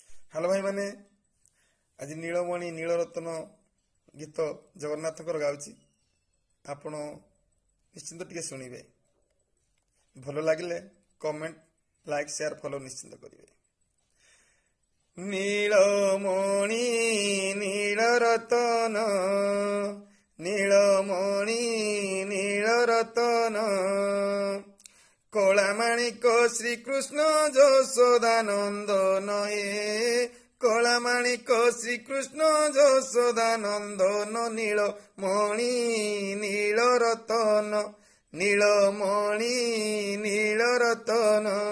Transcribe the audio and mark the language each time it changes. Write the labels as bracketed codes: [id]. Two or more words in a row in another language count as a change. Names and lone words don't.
[or] ହେଲୋ ଭାଇ ମାନେ ଆଜ ନୀଳମଣି ନୀଳରତ୍ନ ଗୀତ ଜଗନ୍ନାଥଙ୍କର ଗାଉଛି ଆପଣ ନିଶ୍ଚିନ୍ତ ଟିକେ ଶୁଣିବେ ଭଲ ଲାଗେ [en] comment like share follow [or] ନିଶ୍ଚିନ୍ତ କରିବେ। ନୀଳମଣି ନୀଳରତ୍ନ ନୀଳମଣି ନୀଳରତ୍ନ କଳାମାଣିକ ଶ୍ରୀକୃଷ୍ଣ ଯଶୋଦାନନ୍ଦନ ହେ କଳାମାଣିକ ଶ୍ରୀକୃଷ୍ଣ ଯଶୋଦାନନ୍ଦନ ନୀଳମଣି ନୀଳରତ୍ନ ନୀଳମଣି ନୀଳରତ୍ନ